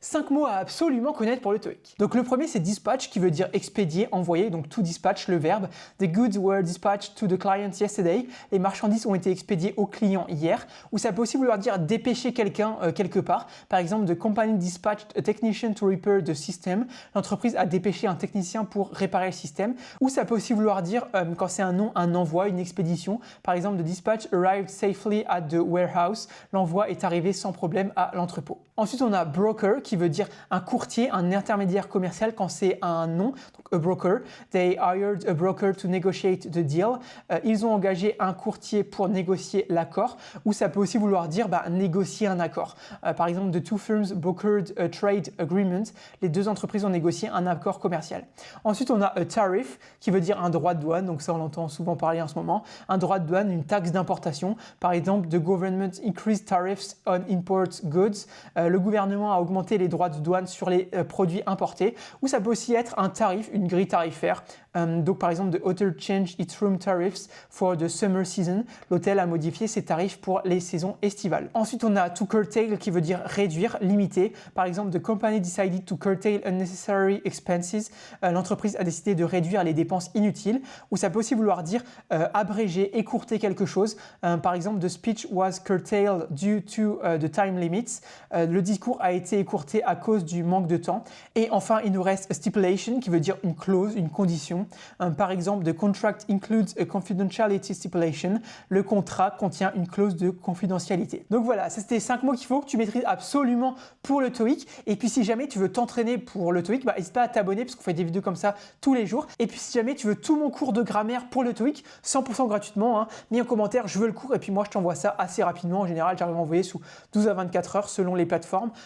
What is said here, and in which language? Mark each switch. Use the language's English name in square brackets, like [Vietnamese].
[French] 5 mots à absolument connaître pour le TOEIC. Donc le premier c'est dispatch qui veut dire expédier, envoyer, donc to dispatch le verbe. [English] The goods were dispatched to the client yesterday. [French] Les marchandises ont été expédiées au client hier. Ou ça peut aussi vouloir dire dépêcher quelqu'un quelque part. Par exemple, [English] the company dispatched a technician to repair the system. [French] L'entreprise a dépêché un technicien pour réparer le système. Ou ça peut aussi vouloir dire, quand c'est un nom, un envoi, une expédition. Par exemple, [English] the dispatch arrived safely at the warehouse. [French] L'envoi est arrivé sans problème à l'entrepôt. Ensuite, on a broker qui veut dire un courtier, un intermédiaire commercial quand c'est un nom, donc a broker. [English] They hired a broker to negotiate the deal. [French] Ils ont engagé un courtier pour négocier l'accord. Ou ça peut aussi vouloir dire négocier un accord. Par exemple, [English] the two firms brokered a trade agreement. [French] Les deux entreprises ont négocié un accord commercial. Ensuite, on a a tariff qui veut dire un droit de douane. Donc ça, on l'entend souvent parler en ce moment. Un droit de douane, une taxe d'importation. Par exemple, [English] the government increased tariffs on import goods. [French] Le gouvernement a augmenté les droits de douane sur les produits importés. Ou ça peut aussi être un tarif, une grille tarifaire. Donc par exemple, [English] the hotel changed its room tariffs for the summer season. [French] L'hôtel a modifié ses tarifs pour les saisons estivales. Ensuite, on a to curtail qui veut dire réduire, limiter. Par exemple, [English] the company decided to curtail unnecessary expenses. [French] L'entreprise a décidé de réduire les dépenses inutiles. Ou ça peut aussi vouloir dire abréger, écourter quelque chose. Par exemple, [English] the speech was curtailed due to the time limits. [French] Le discours a été écourté à cause du manque de temps. Et enfin, il nous reste a stipulation qui veut dire une clause, une condition. Par exemple, [English] the contract includes a confidentiality stipulation. [French] Le contrat contient une clause de confidentialité. Donc voilà, c'était 5 mots qu'il faut que tu maîtrises absolument pour le TOEIC. Et puis si jamais tu veux t'entraîner pour le TOEIC, n'hésite pas à t'abonner parce qu'on fait des vidéos comme ça tous les jours. Et puis si jamais tu veux tout mon cours de grammaire pour le TOEIC, 100% gratuitement, mets en commentaire, je veux le cours et puis moi je t'envoie ça assez rapidement. En général, j'arrive à envoyer sous 12 à 24 heures selon les plateformes.